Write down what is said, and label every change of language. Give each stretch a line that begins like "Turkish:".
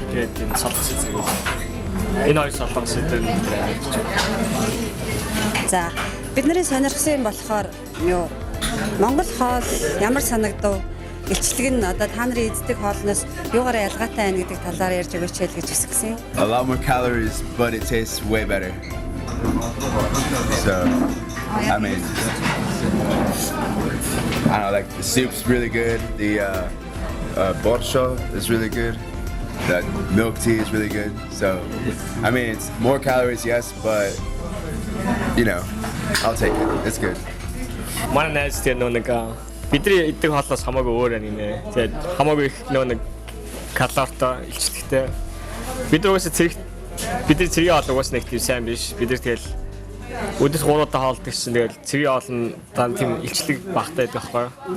Mongolian: Тэгээд энэ солонгос цэрэг. Энэ хоёр солонгос интернетээр Америкч. За бид нарын сонирхсан юм болохоор юу Монгол хоол ямар санагдав? Илчлэг нь одоо та нарын эздэг хоолноос юугаар ялгаатай байна гэдэг талаар ярьж өгөөч гэж хүсгэсэн.
English: A lot more calories, but it tastes way better. So, I mean, I don't know, like the soup's really good. The borscht is really good. The milk tea is really good. So, I mean, it's more calories, yes, but you know, I'll take it. It's good.
Mongolian: Манай найз тэр нэг бидний иддэг хоолноос хамаагүй өөр анинэ. Тэгээд хамаагүй их нэг калортой илчлэгтэй. Бид угаасаа бидний цэргийн хоол угаасаа нэг тийм сайн биш. Бид нар тэгэл өдөрт 3 удаа хоолдог чинь тэгэл цэргийн хоол нь дан тийм илчлэг багтаа байдаг байхгүй юу?